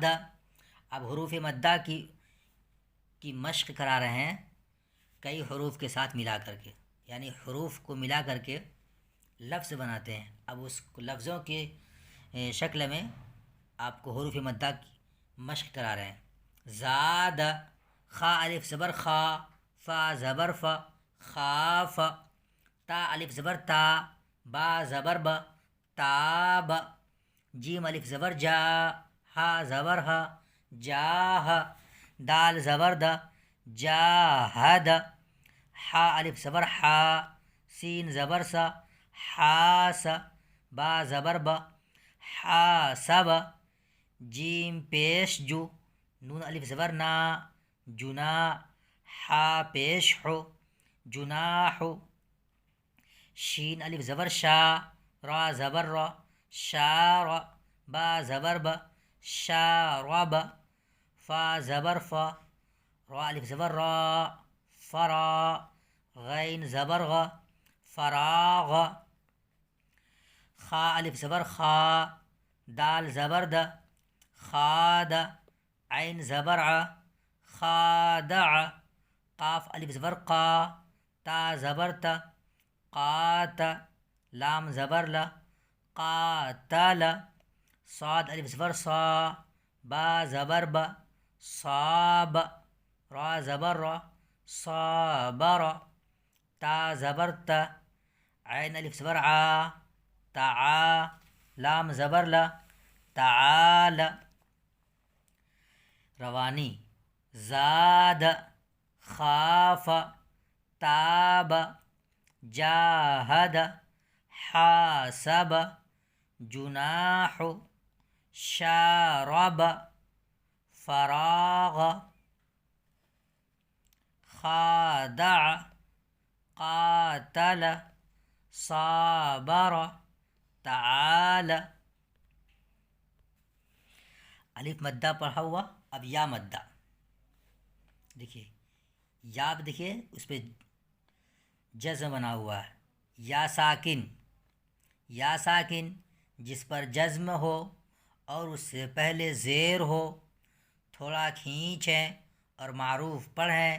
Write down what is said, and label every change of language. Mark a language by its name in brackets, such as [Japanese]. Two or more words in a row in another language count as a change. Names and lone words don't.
[Urdu] اب حروف مدہ کی مشق کرا رہے ہیں کئی حروف کے ساتھ ملا کر کے، یعنی حروف کو ملا کر کے لفظ بناتے ہیں۔ اب اس لفظوں کے شکل میں آپ کو حروف مدہ کی مشق کرا رہے ہیں۔ زاد، خا الف زبر خا، فا زبر فا، خاف، تا الف زبر تا، با زبر با، تاب، جیم الف زبر جا، ہا زبر ہا، جاہ، دال زبر دا، جاہد، حا الف زبر حا، سین زبر سا، حاس، با زبر با، حاسب، جیم پیش جو، نون الف زبر نا، جنا، حا پیش حو، جناح، شین الف زبر شا، را زبر را، شار، با زبر با، شارب، فا زبر فا، را الف زبر را، فرا، غین زبر غا، فراغ، خا الف زبر خا، دال زبر دا، خاد، عین زبر ع، خادع، قاف الف زبر قا، تا زبر تا، قات، لام زبر لا، قاتل، صاد الف زبر صا، با زبر با، صاب، را زبر را، صابر، تا زبر تا، عین الف زبر عا، تعا، لام زبر لا، تعال۔ روانی۔ [Arabic] زاد، خاف، تاب، جاہد، حاسب جناح شارب فراغ خادع قاتل صابر تعال. [Urdu] الف مدہ پڑھا ہوا. اب یا مدہ دیکھیے، یا دیکھیے اس پہ جزم بنا ہوا ہے. یا ساکن، یا ساکن جس پر جزم ہو اور اس سے پہلے زیر ہو، تھوڑا کھینچیں اور معروف پڑھیں.